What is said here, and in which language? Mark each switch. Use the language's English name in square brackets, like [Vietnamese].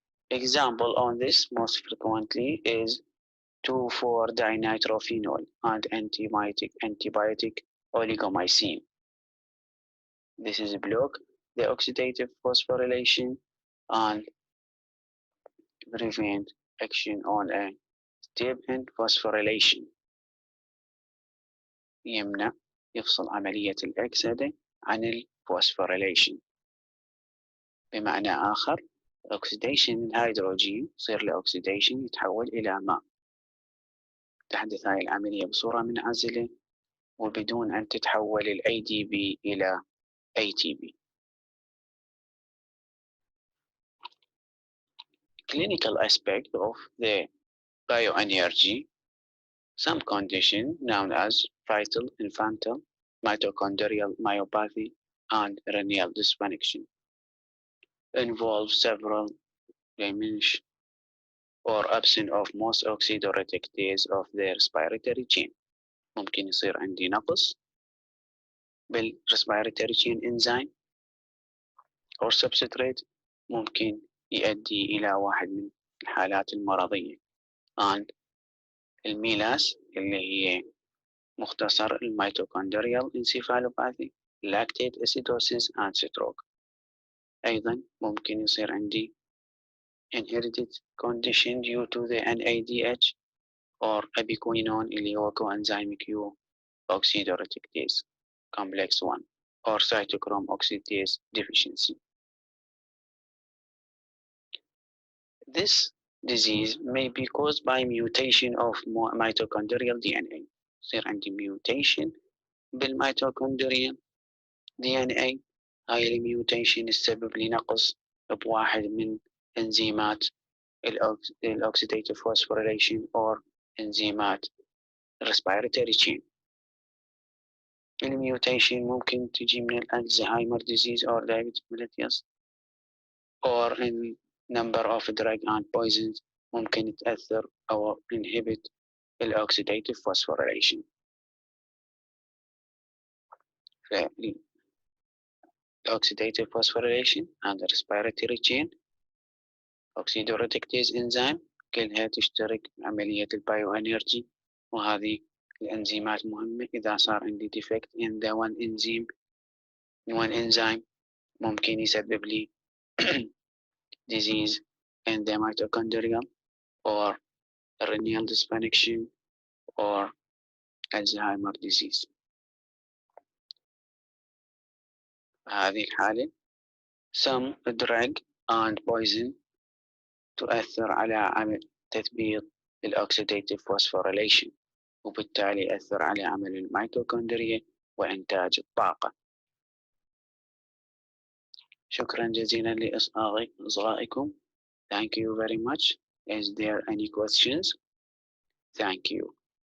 [English] Example on this most frequently is 2,4-dinitrophenol and antibiotic oligomycin. This is block the oxidative phosphorylation and prevent action on a step in phosphorylation. [Arabic] يمنع يفصل عملية الأكسدة عن الفوسفوريليشن. بمعنى آخر oxidation الهيدروجين يصير لأكسيديشن يتحول إلى ماء. تحدث هاي العملية بصورة منعزلة وبدون أن تتحول ال ADP إلى ATP. [English] Clinical aspect of the bioenergy, some condition known as fetal, infantile, mitochondrial myopathy, and renal dysfunction involve several diminished or absent of most oxidoreductases of the respiratory chain. [Arabic] ممكن يصير عندي نقص [English] بالrespiratory chain enzyme or substrate [Arabic] ممكن يؤدي إلى واحد من الحالات المرضية. and الميلاس اللي هي مختصر الميتوكوندريال انسيفالوباثي [English] lactate acidosis and stroke. [Arabic] أيضا ممكن يصير عندي [English] inherited condition due to the NADH or abiquinone [Arabic] اللي هو [English] coenzyme Q oxidoreductase complex 1 or cytochrome oxidase deficiency. This disease may be caused by mutation of mitochondrial DNA. [Arabic] يصير عندي mutation بالmitochondrial DNA. هاي الميوتيشن السبب لنقص بواحد من انزيمات الاوكسيديتيف فوسفوريليشن or انزيمات respiratory chain. الميوتيشن ممكن تجي من الالزهايمر [English] disease or diabetic mellitus or in number of drug and poisons [Arabic] ممكن تأثر أو [English] inhibit الأوكسيديتيف phosphorylation. Oxidative phosphorylation and respiratory chain oxidoreductase enzyme [Arabic] كلها تشترك بعملية البايوانرجي، وهذه الأنزيمات مهمة. إذا صار عندي [English] defect in the one enzyme [Arabic] ممكن يسبب لي [English] disease in the mitochondrial or renal dysfunction or Alzheimer disease. [Arabic] هذه الحالة [English] some drug and poison [Arabic] تؤثر على عمل تثبيط الأوكسيديتيف phosphorylation وبالتالي يأثر على عمل الميتوكوندريا وإنتاج الطاقة. شكرا جزيلا لإصغائكم. [English] Thank you very much. Is there any questions? Thank you.